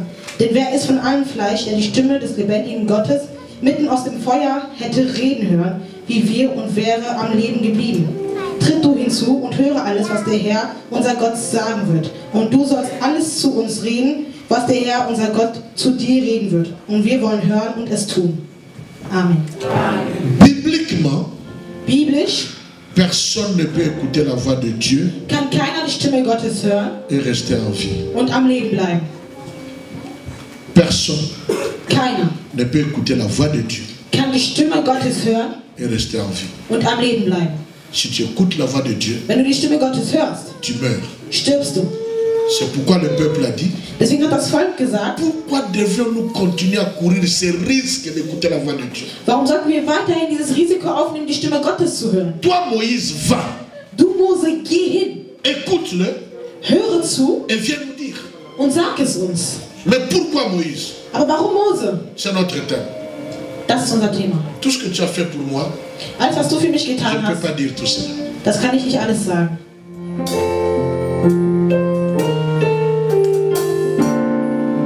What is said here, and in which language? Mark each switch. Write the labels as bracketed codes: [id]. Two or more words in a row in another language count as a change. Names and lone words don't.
[de] Denn wer ist von allem Fleisch, der die Stimme des lebendigen Gottes mitten aus dem Feuer hätte reden hören, wie wir, und wäre am Leben geblieben? Tritt du hinzu und höre alles, was der Herr, unser Gott, sagen wird. Und du sollst alles zu uns reden, was der Herr, unser Gott, zu dir reden wird. Und wir wollen hören und es tun. Amen. Biblisch, [fr] personne ne peut écouter la voix de Dieu [de] kann keiner die Stimme Gottes hören [fr] et rester en vie. [de] Und am Leben bleiben. [fr] Personne [de] keiner [fr] ne peut écouter la voix de Dieu [de] kann die Stimme Gottes hören [fr] et rester en vie. [de] Und am Leben bleiben. [fr] Si tu écoutes la voix de Dieu, [de] wenn du die Stimme Gottes hörst, [fr] tu meurs. [de] Stirbst du. [fr] C'est pourquoi le peuple a dit, [de] deswegen hat das Volk gesagt, [fr] pourquoi devons-nous continuer à courir ces risques d'écouter la voix de Dieu? [de] Warum sollten wir weiterhin dieses Risiko aufnehmen, die Stimme Gottes zu hören? [fr] Toi, Moïse, va. [de] Du, Mose, geh hin. [fr] Écoute-le. [de] Höre zu. [fr] Et viens nous dire. [de] Und sag es uns. [fr] Mais pourquoi Moïse? [de] Aber warum Mose? [fr] C'est notre thème. [de] Das ist unser Thema. [fr] Tout ce que tu as fait pour moi, [de] alles, was du für mich getan hast, [fr] je ne peux pas dire tout cela. [de] Das kann ich nicht alles sagen.